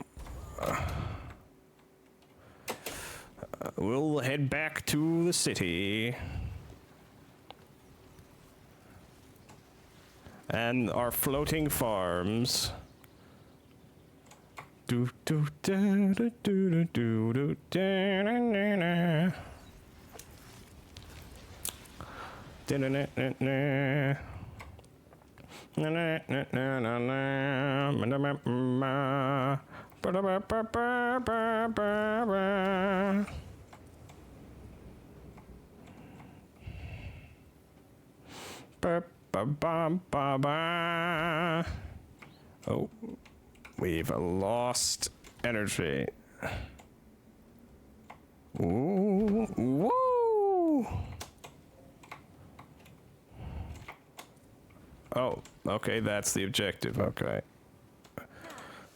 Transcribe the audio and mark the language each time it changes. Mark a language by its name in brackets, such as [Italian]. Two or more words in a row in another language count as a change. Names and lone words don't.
[English] We'll head back to the city. And our floating farms. Do do do do do do do da na na na. Da na na na na. Na na na na na na. Ma ma ma. Ba ba ba ba ba ba. Ba ba ba ba ba. Oh. We've lost energy. Ooh, woo! Oh, okay, that's the objective, okay.